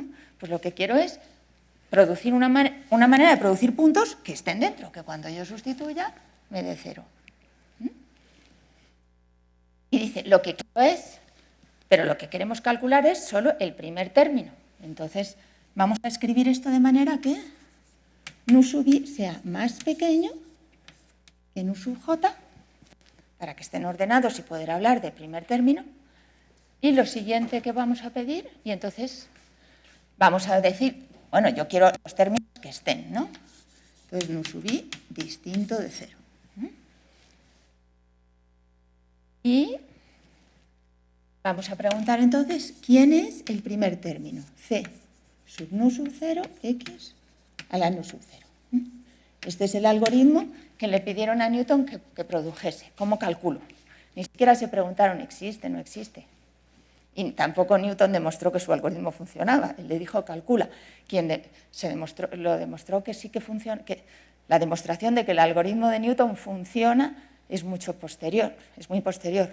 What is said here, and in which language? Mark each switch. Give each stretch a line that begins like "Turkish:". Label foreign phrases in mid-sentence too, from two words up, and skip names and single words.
Spanish: Pues lo que quiero es producir una manera de producir puntos que estén dentro, que cuando yo sustituya me dé 0. Y dice, lo que quiero es, pero lo que queremos calcular es solo el primer término. Entonces, vamos a escribir esto de manera que nu sub i sea más pequeño que nu sub j, para que estén ordenados y poder hablar de primer término. Y lo siguiente que vamos a pedir, y entonces vamos a decir, bueno, yo quiero los términos que estén, ¿no? Entonces, nu sub i distinto de 0. Y vamos a preguntar entonces, ¿quién es el primer término? C sub nu sub 0, x a la nu sub 0. Este es el algoritmo que le pidieron a Newton que produjese. ¿Cómo calculo? Ni siquiera se preguntaron, ¿existe, no existe? Y tampoco Newton demostró que su algoritmo funcionaba. Él le dijo, calcula. Lo demostró que sí que funciona. Que la demostración de que el algoritmo de Newton funciona es mucho posterior, es muy posterior.